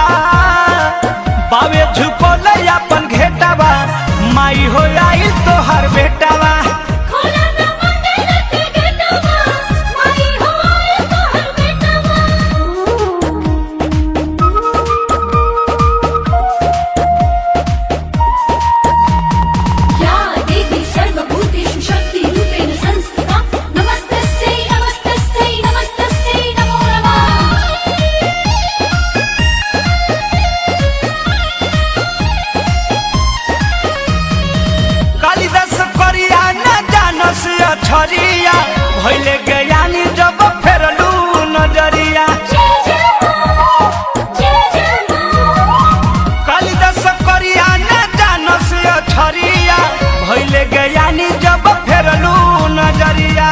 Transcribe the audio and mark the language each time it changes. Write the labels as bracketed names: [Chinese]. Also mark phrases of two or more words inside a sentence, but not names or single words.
[Bhojpuri] बावे झुकोले अपन घेटावा, माई हो राइल तोहर बेटावा। खोला ना मंदिर के गेटवा, माई हो आए तोहर बेटवा। [Sanskrit] या देवी सर्वभूतेषु शक्तिरूपेण संस्थिता, नमस्तस्यै नमस्तस्यै नमस्तस्यै नमो नमः। [Bhojpuri] कालिदास करिया न जानस अछरिया, भइले ज्ञानी जब फेरलू नजरिया। जय जय मां, जय जय मां। कालिदास करिया न जानस अछरिया, भइले ज्ञानी जब फेरलू नजरिया।